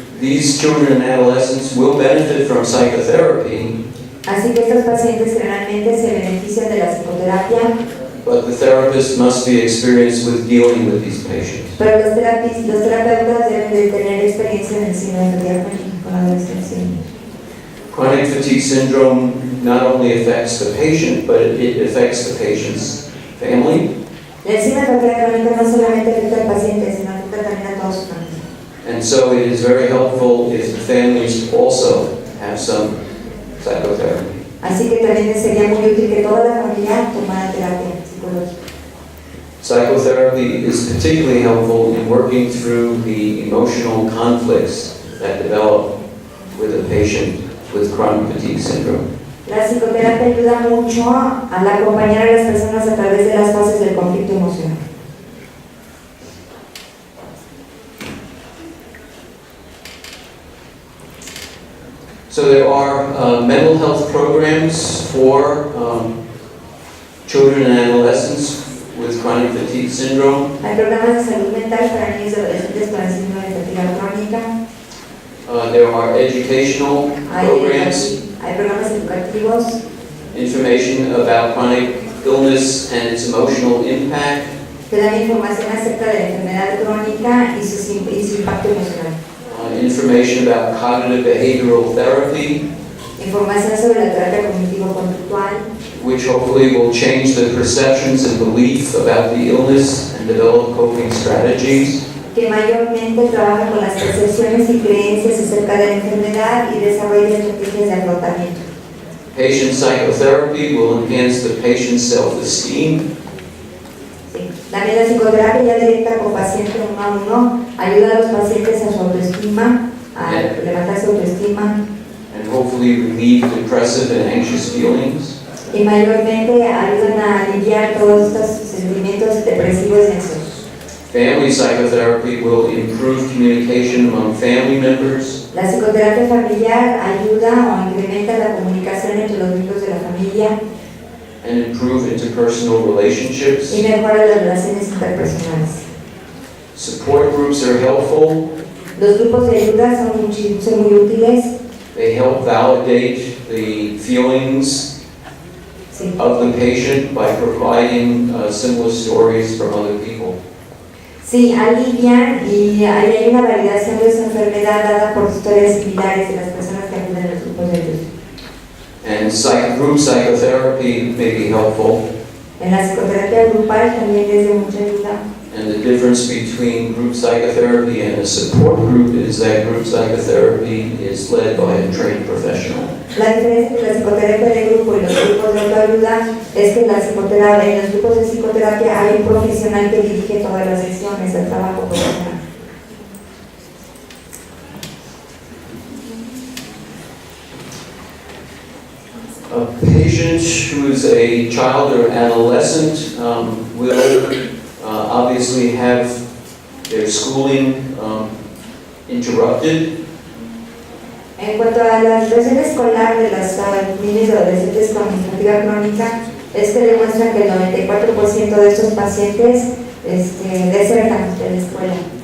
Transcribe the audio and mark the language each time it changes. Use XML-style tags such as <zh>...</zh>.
<en>These children and adolescents will benefit from psychotherapy,</en> <es>Así que estos pacientes generalmente se benefician de la psicoterapia,</es> <en>but the therapist must be experienced with dealing with these patients.</en> <es>pero los terapeutas deben de tener experiencia en el síndrome de Fatiga con adolescencia.</es> <en>Chronic fatigue syndrome not only affects the patient, but it affects the patient's family.</en> <es>El síndrome de Fatiga crónica no solamente afecta al paciente, sino afecta también a toda su familia.</es> <en>And so it is very helpful if the families also have some psychotherapy.</en> <es>Así que también sería muy útil que toda la familia tomara terapia psicológica.</es> <en>Psychotherapy is particularly helpful in working through the emotional conflicts that develop with a patient with chronic fatigue syndrome.</en> <es>La psicoterapia ayuda mucho al acompañar a las personas a través de las fases del conflicto emocional.</es> <en>So there are mental health programs for children and adolescents with chronic fatigue syndrome.</en> <es>Hay programas de salud mental para niños y adolescentes con el síndrome de fatiga crónica.</es> <en>There are educational programs,</en> <es>Hay programas educativos,</es> <en>information about chronic illness and its emotional impact,</en> <es>que dan información acerca de la enfermedad crónica y su impacto emocional.</es> <en>information about cognitive behavioral therapy,</en> <es>Información sobre la terapia cognitivo-conductual,</es> <en>which hopefully will change the perceptions and belief about the illness and develop coping strategies.</en> <es>que mayormente trabaja con las percepciones y creencias acerca de la enfermedad y desarrolla estrategias de afrontamiento.</es> <en>Patient psychotherapy will enhance the patient's self-esteem.</en> <es>Sí. También la psicoterapia ya directa con paciente uno a uno ayuda a los pacientes a su autoestima, a levantar su autoestima</es> <en>And hopefully relieve depressive and anxious feelings.</en> <es>y mayormente ayudan a aliviar todos estos sentimientos depresivos y ansiosos.</es> <en>Family psychotherapy will improve communication among family members,</en> <es>La psicoterapia familiar ayuda o incrementa la comunicación entre los miembros de la familia</es> <en>and improve interpersonal relationships.</en> <es>y mejora las relaciones interpersonales.</es> <en>Support groups are helpful.</en> <es>Los grupos de ayuda son muy útiles.</es> <en>They help validate the feelings</en> <es>Sí.</es> <en>of the patient by providing similar stories from other people.</en> <es>Sí, alivian y hay una validación de su enfermedad dada por historias similares de las personas que acuden a los grupos de ayuda.</es> <en>And group psychotherapy may be helpful.</en> <es>En la psicoterapia grupal también es de mucha ayuda.</es> <en>And the difference between group psychotherapy and a support group is that group psychotherapy is led by a trained professional.</en> <es>La diferencia entre la psicoterapia de grupo y los grupos de autoayuda es que en los grupos de psicoterapia hay un profesional que dirige todas las sesiones, el trabajo profesional.</es> <en>A patient who is a child or adolescent will obviously have their schooling interrupted.</en> <es>En cuanto a la situación escolar de los niños y adolescentes con fatiga crónica, es que demuestran que el 94% de estos pacientes desertan de la escuela.</es>